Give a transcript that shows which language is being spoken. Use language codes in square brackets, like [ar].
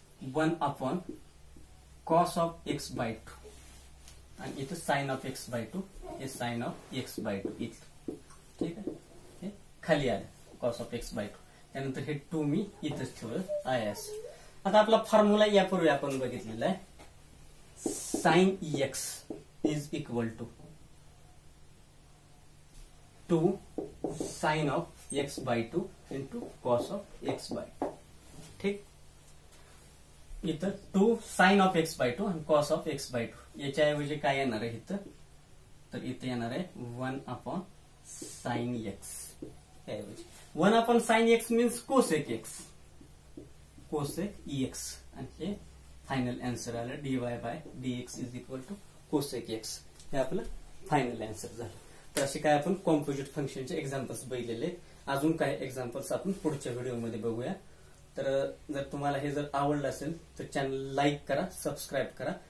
[mr] हे 1 upon cos of x bye 2 आणि इथं साइन ऑफ एक्स बाय 2 हे साइन ऑफ एक्स बाय 2 इथं. ठीक आहे, हे खाली आलं कॉस ऑफ एक्स बाय 2. त्यानंतर हे 2 मी इथंच ठेवलं आय एस. आता आपला फॉर्म्युला यापूर्वी आपण बघितलेला आहे. [en] Sine x is equal to 2 sine of x by 2 into cos of x by 2. [mr] ठीक, इथं 2 साइन ऑफ एक्स बाय 2 आणि कॉस ऑफ एक्स बाय 2 याच्याऐवजी काय येणार आहे इथं, तर इथे येणार आहे 1 अपॉन साइन एक्स. त्याऐवजी 1 upon sine x means cosec x, cosec x. आणि हे फायनल आन्सर आलं [en] Dy by dx is equal to cosec x. [mr] हे आपलं फायनल आन्सर झालं. तर असे काय आपण कॉम्पोजिट फंक्शनचे एक्झाम्पल्स बघितलेले. अजून काही एक्झाम्पल्स आपण पुढच्या व्हिडिओमध्ये बघूया. तर जर तुम्हाला हे जर आवडलं असेल तर चॅनल लाईक करा, सबस्क्राईब करा.